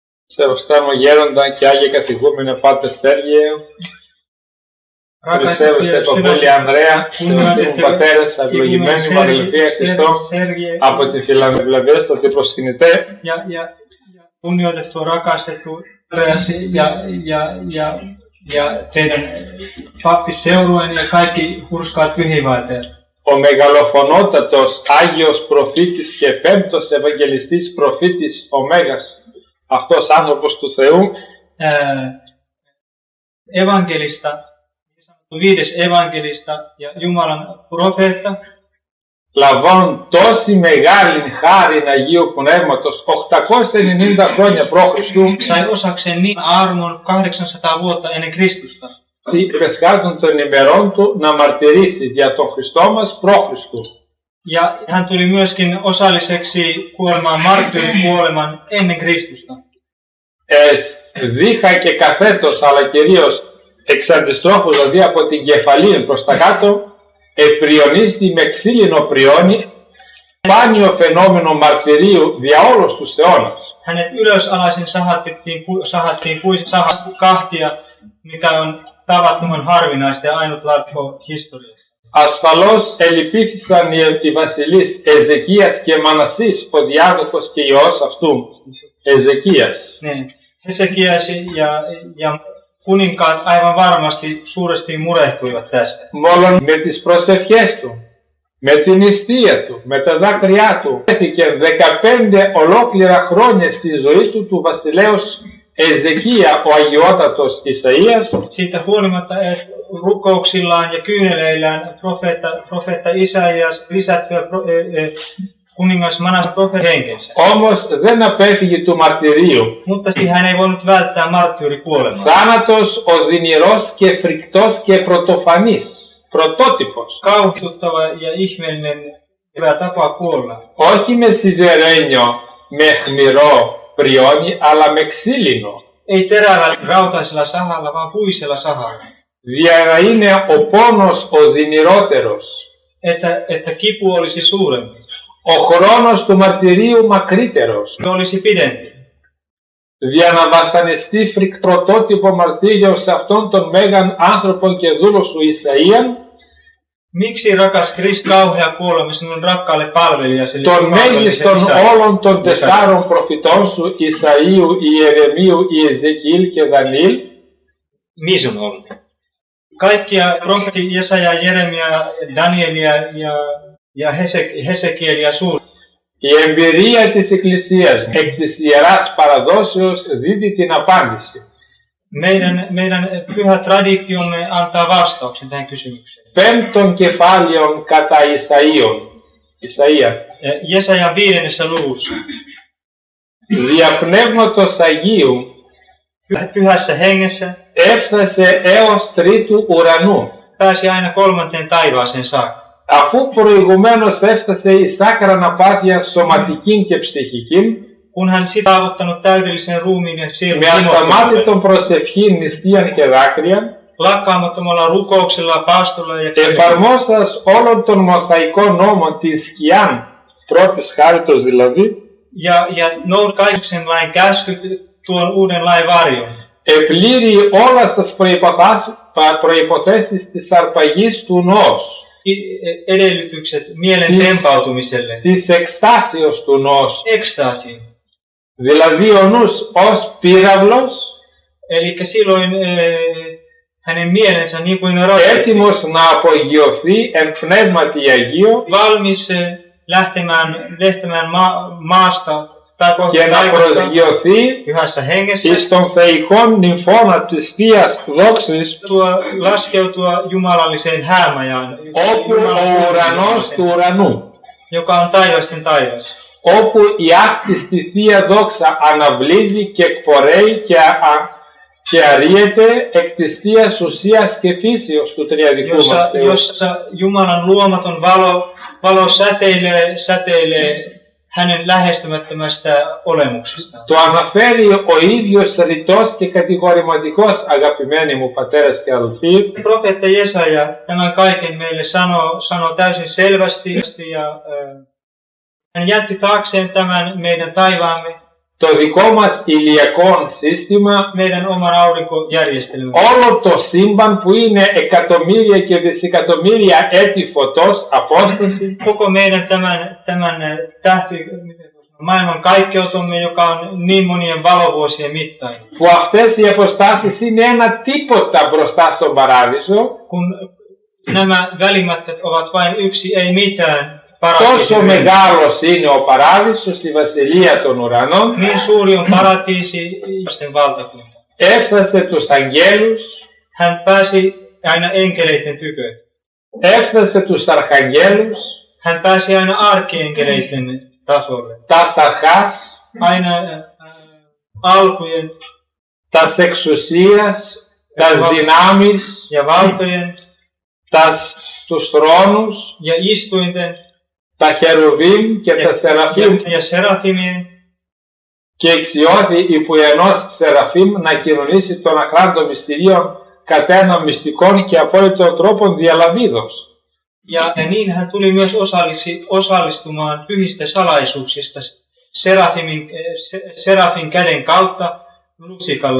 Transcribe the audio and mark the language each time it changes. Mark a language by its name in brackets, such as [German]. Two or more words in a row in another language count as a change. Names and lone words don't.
[Greek] Σεβαστά γέροντα και Άγιε καθηγούμενε Πάτερ Σέργιε, Χριστέβαστε Παπούλη Ανδρέα, σεβαστοί μου πατέρες, ευλογημένοι μου αδελφοί Χριστό, από τη Φιλανευλαβέστατη προσκυνητέ. [Finnish] Kunnioitettu rakastettu ja teidän pappiseurueen ja kaikki hurskaat pyhiinvaeltajat. [Greek] Ο μεγαλοφωνότατος Άγιος Προφήτης και πέμπτος Ευαγγελιστής Προφήτης ο Μέγας, αυτός άνθρωπος του Θεού, [Finnish] evankelista, viides evankelista ja Jumalan profeetta, [Greek] λαμβάνουν τόση μεγάλη χάρη Αγίου Πνεύματος 890 χρόνια π.Χ. [Finnish] sai osakseen niin armon 800 vuotta ennen Kristusta. [Greek] Πεσχάτων των ημερών του να μαρτυρήσει για τον Χριστό μας π.Χ. [Finnish] Ja hän tuli myöskin osalliseksi kuolemaan marttyyrikuoleman ennen Kristusta. [Greek] Δίχα και καθέτος, αλλά κυρίως εξ αντιστρόφου, δηλαδή από την κεφαλή προς τα κάτω, επριονίστη με ξύλινο πριόνι, σπάνιο φαινόμενο μαρτυρίου δια όλους τους αιώνας. [Finnish] Hänet ylösalaisin sahattiin puissa kahtia, mikä on tavattoman harvinaista ja ainutlaatuista historiassa. [Greek] Ασφαλώς ελυπήθησαν οι βασιλείς Εζεκίας και Μανασής, ο διάδοχος και ιός αυτού, Εζεκίας. Ναι, [Finnish] Hesekias ja kuninkaat aivan varmasti suuresti murehtuivat tästä. [Greek] Μόλον με τις προσευχές του, με την νηστεία του, με τα δάκρυά του, έθηκε 15 ολόκληρα χρόνια στη ζωή του βασιλέως Εζεκία, ο αγιότατος Ισαΐας. [Finnish] Siitä huolimatta rukouksillaan ja kyyneleillään profeetta Isaias lisättyä kuningas Manas profeetan henkensä. [Greek] Όμως δεν απέφυγε του μαρτυρίου. [Finnish] Mutta hän ei voinut välttää marttyyrikuolemaa. [Greek] Θάνατος οδυνηρός και φρικτός και πρωτοφανής, πρωτότυπος. [Finnish] Kauhistuttava ja ihmeellinen tapa kuolla. [Greek] Όχι με σιδερένιο, με χμηρό πριόνι, αλλά με ξύλινο. [Finnish] Ei terävällä rautaisella sahalla, vaan puisella sahalla. [Greek] Για να είναι ο πόνος οδυνηρότερος. [Finnish] Että kipu olisi suurempi. [Greek] Ο χρόνος του μαρτυρίου μακρύτερος. [Finnish] Olisi pidempi. [Greek] Για να βασανιστεί πρωτότυπο μαρτύριο σε αυτόν τον μέγαν άνθρωπο και δούλο σου Ισαΐαν. [Finnish] Miksi rakas Kristus kauhea kuolema sinun rakkaalle palvelijasi? [Greek] Τον μέγιστον όλων των 4 προφητών σου Ισαΐου, Ιερεμίου, Ιεζεκιήλ και Δανιήλ. Μίζουν όλων. [Finnish] Kaikkia profeetti Jesaja, Jeremia, Danielia ja Hesekiel suur. [Greek] Η εμπειρία της Εκκλησίας εκ της Ιεράς Παραδόσεως δίδει την απάντηση. [Finnish] Meidän pyhä traditiomme antaa vastauksen tähän kysymykseen. [Greek] Πέμπτον κεφάλαιον κατά Ισαΐα. [Finnish] Jesajan 5. luvussa. [Greek] Δια πνεύματος Αγίου [Finnish] pyhässä hengessä [Greek] έφτασε έως τρίτου ουρανού. [Finnish] Pääsi aina 3. taivaaseen saakka. [Greek] Αφού προηγουμένως έφτασε εις άκραν απάθεια σωματικήν και ψυχικήν, [Finnish] kun hän saavuttanut täydellisen ruumiin ja sielun [Greek] με ασταμάτητον προσευχήν, νηστείαν και δάκρυαν, [Finnish] lakkaamattomalla rukouksella, paastolla ja [Greek] εφαρμόσας όλων των μοσαϊκών νόμων την σκιάν πρώτης χάριτος δηλαδή, [Finnish] ja kaiken lain käskyt tuon uuden lain varjon. [Greek] Επλήρει όλας τις προϋποθέσεις της αρπαγής του νόος, [Finnish] edellytykset mielen tempautumiselle, [Greek] της εκστάσεως του νόος, [Finnish] ekstaasiin. [Greek] Δηλαδή ο νους ως πύραυλος, [Finnish] elikkä silloin hänen mielensä niin kuin [Greek] έτοιμος να απογειωθεί εν πνεύματι Αγίο, [Finnish] valmis lähtemään maasta [Greek] και να προσγειωθεί εις των θεϊκών νυμφών της Θείας Δόξης, [Finnish] laskeutua jumalalliseen häämajaan, [Greek] όπου ο ουρανός του ουρανού, [Finnish] joka on taivasten taivas, [Greek] όπου η άκτιστη Θεία Δόξα αναβλύζει και εκπορέει και αρρύεται εκ της Θείας ουσίας και φύσεως του τριαδικού μας Θεού. [Finnish] Jossa Jumalan luomaton valo säteilee hänen lähestymättömästä olemuksesta. [Greek] Το αναφέρει ο ίδιος ρητός και κατηγορηματικός, αγαπημένοι μου πατέρες και αδελφοί. [Finnish] Profeetta Jesaja tämän kaiken meille sanoo täysin selvästi ja hän jätti taakseen tämän meidän taivaamme [Greek] το δικό μας ηλιακό σύστημα, [Finnish] meidän oman aurinkojärjestelmän, [Greek] όλο το σύμπαν που είναι εκατομμύρια και δισεκατομμύρια έτη φωτός απόσταση, [Finnish] koko meidän tämän maailman kaikkeutumme, joka on niin monien valovuosien mittainen. [Greek] που αυτές οι αποστάσεις είναι ένα τίποτα μπροστά στον παράδεισο, [Finnish] Kun nämä välimatkat ovat vain yksi, ei mitään [Greek] τόσο [Finnish] paratiisi. [Greek] μεγάλος είναι ο παράδεισος, η βασιλεία των ουρανών, [Finnish] Niin suuri on paratiisi, ihmisten valtakunta. [Greek] έφτασε τους αγγέλους, [Finnish] Hän pääsi aina enkeleiden tykö. [Greek] έφτασε τους αρχαγγέλους, [Finnish] Hän pääsi aina arkienkeleiden tasolle. [Greek] τας αρχάς, [Finnish] Aina alkujen [Greek] τας εξουσίας, τας δυνάμεις, [Finnish] ja valtojen [Greek] τους θρόνους, [Finnish] ja istuinten [Greek] τα χερουβίμ και τα σεραφίμ, [Finnish] ja serafimien. [Greek] και εξιώθη υπό ενός σεραφίμ να κοινωνήσει των αχράντων μυστηρίων κατά έναν μυστικών και απόλυτο τρόπον διαλαβίδος. [Finnish] Ja niin hän tuli myös osallistumaan pyhistä salaisuuksista Serafin käden kautta lusikalla.